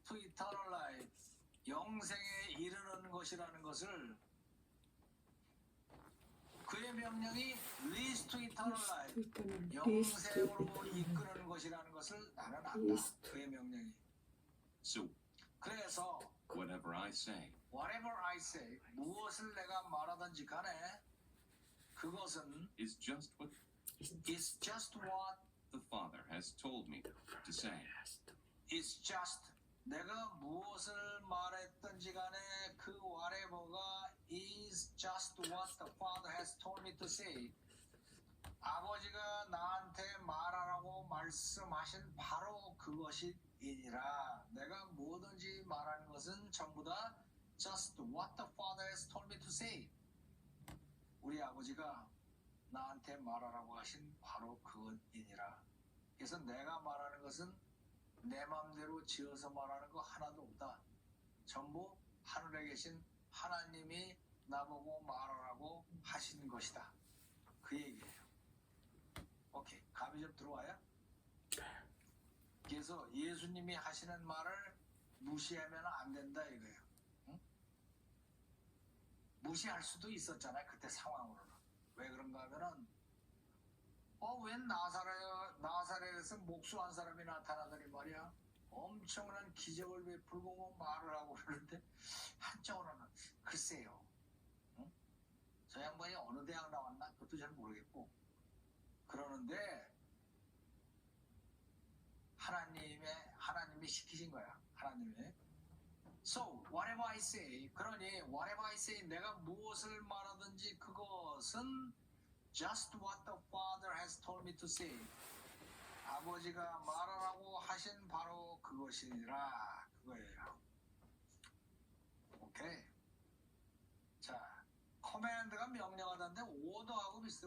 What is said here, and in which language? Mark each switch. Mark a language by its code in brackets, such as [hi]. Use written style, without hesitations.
[en] to eternal life, [ko] 영생에 이르는 것이라는 것을 그의 명령이 [en] leads to eternal life, [ko] 영생으로 이끄는 것이라는 것을 나는 안다. 그의 명령이. [en] So [ko] 그래서 [en] whatever I say whatever I say, [ko] 무엇을 내가 말하든지 간에 그것은 [en] is just what is just what the Father has told me to say. is just [ko] 내가 무엇을 말했든지 간에 그 [en] whatever가 is just what the Father has told me to say. [ko] 아버지가 나한테 말하라고 말씀하신 바로 그것이니라. 내가 뭐든지 말하는 것은 전부 다 [en] just what the Father has told me to say. [ko] 우리 아버지가 나한테 말하라고 하신 바로 그것이니라. 그래서 내가 말하는 것은 내 마음대로 지어서 말하는 거 하나도 없다. 전부 하늘에 계신 하나님이 나보고 말하라고 하신 것이다. 그 얘기예요. 오케이, 감이 좀 들어와요? 그래서 예수님이 하시는 말을 무시하면 안 된다 이거예요. 응? 무시할 수도 있었잖아요. 그때 상황으로는. 왜 그런가 하면은 웬 나사렛에서 목수한 사람이 나타나더니 말이야. 엄청난 기적을 베풀고 뭐 말을 하고 그러는데 한쪽으로는 글쎄요. 응? 저 양반이 어느 대학 나왔나? 그것도 잘 모르겠고 그러는데 하나님이 시키신 거야. 하나님이. [en] So, whatever I say, [ko] 그러니 [en] whatever I say, [ko] 내가 무엇을 말하든지 그것은 [en] just what the Father has told me to say. [ko] 아버지가 말하라고 하신 바로 그것이라 그거예요. 오케이. 자, 커맨드가 명령하다는데 오더하고 비슷해.